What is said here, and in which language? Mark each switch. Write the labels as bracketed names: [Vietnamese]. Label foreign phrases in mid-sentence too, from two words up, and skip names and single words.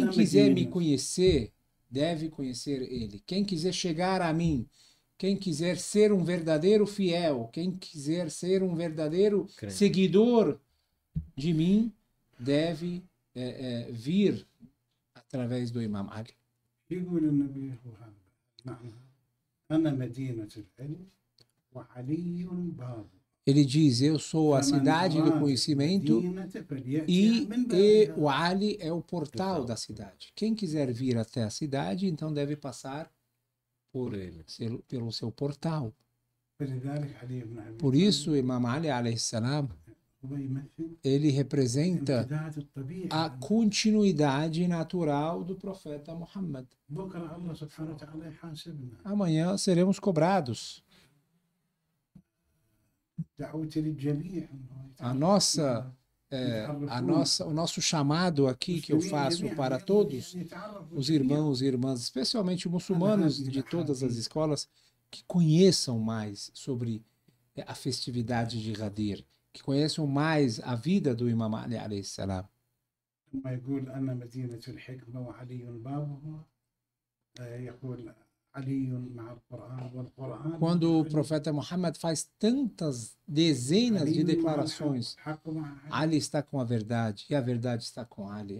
[Portuguese] Ana quiser me Medina. conhecer, deve conhecer ele. Quem quiser chegar a mim, quem quiser ser um verdadeiro fiel, quem quiser ser um verdadeiro Crente. seguidor de mim, deve vir através do Imam Ali. [Arabic] يقول النبي هو هذا معنى أنا مدينة العلم وعلي باب. [Portuguese] Ele diz: eu sou a cidade do conhecimento e o Ali é o portal da cidade. Quem quiser vir até a cidade, então deve passar pelo seu portal. Por isso, Imam Ali [Arabic] عليه السلام, [Portuguese] ele representa a continuidade natural do profeta Muhammad. Amanhã seremos cobrados. O nosso chamado aqui que eu faço para todos os irmãos e irmãs, especialmente muçulmanos de todas as escolas, que conheçam mais sobre a festividade de Ghadir, que conheçam mais a vida do Imam Ali [Arabic] عليه السلام. [Portuguese] Quando o profeta Muhammad faz tantas dezenas de declarações, Ali está com a verdade e a verdade está com Ali.